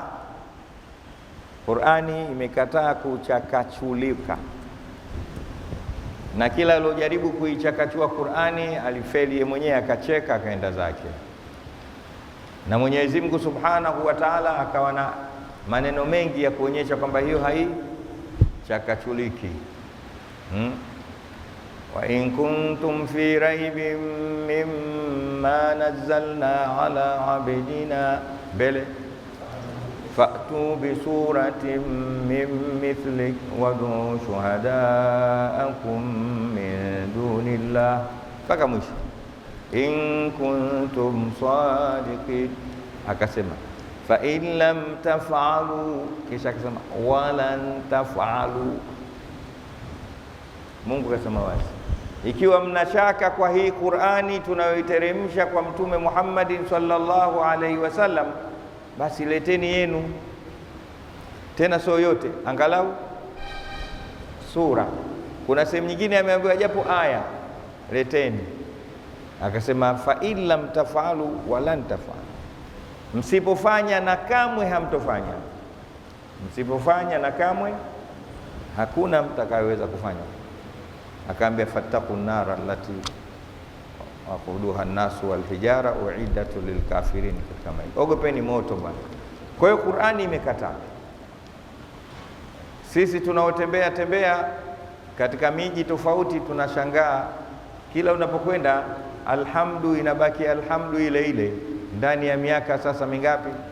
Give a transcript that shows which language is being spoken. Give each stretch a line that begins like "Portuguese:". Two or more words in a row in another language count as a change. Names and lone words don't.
Swahili: Qur'ani imekataa kuchakachulika, na kila alojaribu kuichakachua Qur'ani alifeli yeye mwenyewe, akacheka akaenda zake. Na Mwenyezi Mungu
Arabic: سبحانه وتعالى
Swahili: akawa na maneno mengi ya kuonyesha kwamba hiyo haichakachuliki.
Arabic: وإن كنتم في ريب مما نزلنا على عبدنا بيلي فأتوا بسورة من مثله وادعوا شهداءكم من دون الله,
Swahili: mpaka mwisho.
Arabic: إن كنتم صادقين, akasema فإن لم تفعلوا,
Swahili: kisha akasema
Arabic: ولن تفعلوا.
Swahili: Mungu kasema wazi, ikiwa mnashaka kwa hii Qur'ani tunayoiteremsha kwa Mtume Muhammadin
Arabic: صلى الله عليه وسلم,
Swahili: basi leteni yenu, tena sio yote, angalau sura. Kuna sehemu nyingine ameambiwa japo aya, leteni.
Arabic: Akasema فإن لم تفعلوا ولن تفعلوا,
Swahili: msipofanya na kamwe hamtofanya. Msipofanya na kamwe hakuna mtakayeweza kufanya.
Arabic: Akaambia فاتقوا النار التي وقودها الناس والحجارة أعدت للكافرين,
Swahili: kama hiyo, ogopeni moto bwana. Kwa hiyo Qur'ani imekataa. Sisi tunaotembea katika miji tofauti tunashangaa, kila unapokwenda alhamdu inabaki alhamdu ile ile ndani ya miaka sasa mingapi?